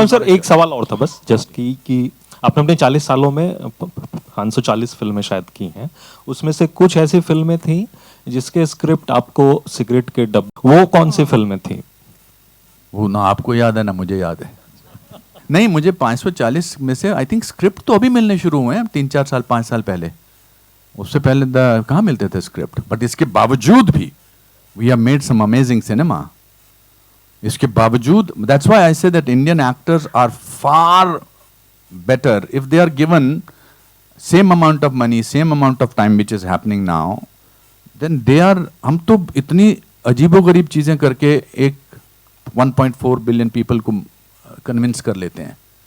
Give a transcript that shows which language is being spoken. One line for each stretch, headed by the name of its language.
Hindi: Sir एक सवाल और था बस, जस्ट कि आपने अपने 40 सालों में 540 फिल्में शायद की हैं, उसमें से कुछ ऐसी फिल्में थी जिसके स्क्रिप्ट आपको सिगरेट के डब्बे, वो कौन सी फिल्में थी? वो ना आपको याद है ना मुझे याद है. नहीं, मुझे 540 में से आई थिंक स्क्रिप्ट तो अभी मिलने शुरू हुए हैं 3-4 साल 5 साल पहले. उससे पहले कहाँ मिलते थे स्क्रिप्ट. बट इसके बावजूद भी
English: We have made some amazing cinema.
Hindi: इसके बावजूद,
English: That's why I say that Indian actors are far better if they are given same amount of money, same amount of time which is happening now, then they are.
Hindi: हम तो इतनी अजीबोगरीब चीजें करके एक 1.4 billion people को convince कर लेते हैं.